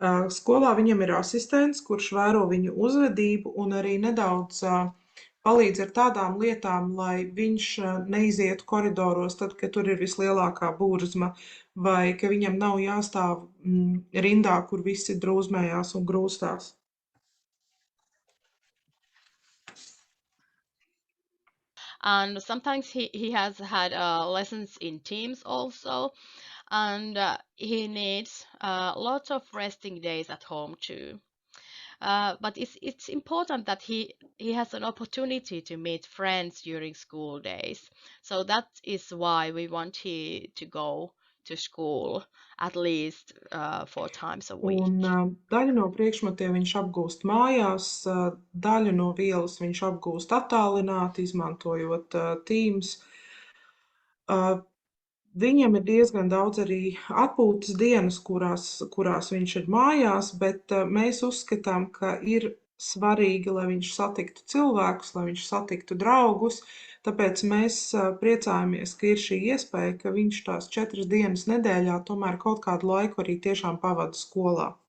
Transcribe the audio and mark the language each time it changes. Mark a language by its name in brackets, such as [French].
[Latvian] Skolā viņam ir asistents, kurš vēro viņu uzvedību un arī nedaudz palīdz ar tādām lietām, lai viņš neizietu koridoros tad, kad tur ir vislielākā burzma, vai ka viņam nav jāstāv rindā, kur visi drūzmējās un grūstās. [English] And sometimes he has had lessons in teams also, and he needs lots of resting days at home too. But it's important that he has an opportunity to meet friends during school days. So that is why we want he to go to school at least 4 times a week. [Latvian] Un daļu no priekšmetiem viņš apgūst mājās, daļu no vielas viņš apgūst attālināti, izmantojot Teams. Viņam ir diezgan daudz arī atpūtas dienas, kurās viņš ir mājās, bet mēs uzskatām, ka ir svarīgi, lai viņš satiktu cilvēkus, lai viņš satiktu draugus, tāpēc mēs priecājamies, ka ir šī iespēja, ka viņš tās 4 dienas nedēļā tomēr kaut kādu laiku arī tiešām pavada skolā.